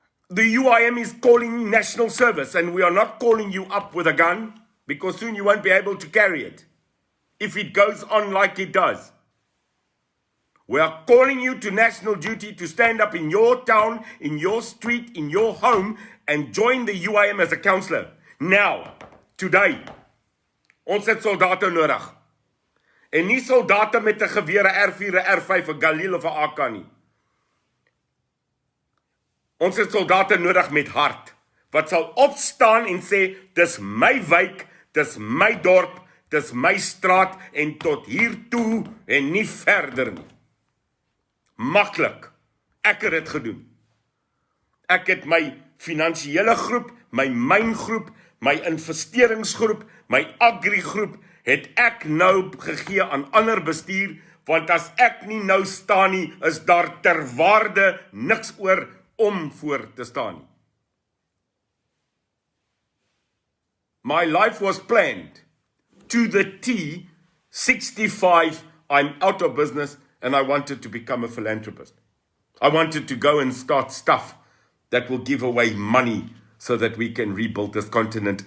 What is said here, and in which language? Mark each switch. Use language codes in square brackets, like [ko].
[en] The UIM is calling national service, and we are not calling you up with a gun, because soon you won't be able to carry it if it goes on like it does. We are calling you to national duty to stand up in your town, in your street, in your home, and join the UIM as a councillor. Now, today, [af] ons het soldate nodig. En nie soldate met 'n geweer, 'n R4, 'n R5, 'n Galil of 'n AK nie. Ons het soldate nodig met hart, wat sal opstaan en sê, dis my wijk, dis my dorp, dis my straat, en tot hier toe, en nie verder nie. Maklik. Ek het dit gedoen. Ek het my finansiële groep, my myngroep, my investeringsgroep, my agrigroep, het ek nou gegee aan ander bestuur, want as ek nie nou staan nie, is daar ter waarde niks oor om voor te staan nie. [en] My life was planned to the T. 65, I'm out of business, and I wanted to become a philanthropist. I wanted to go and start stuff that will give away money so that we can rebuild this continent.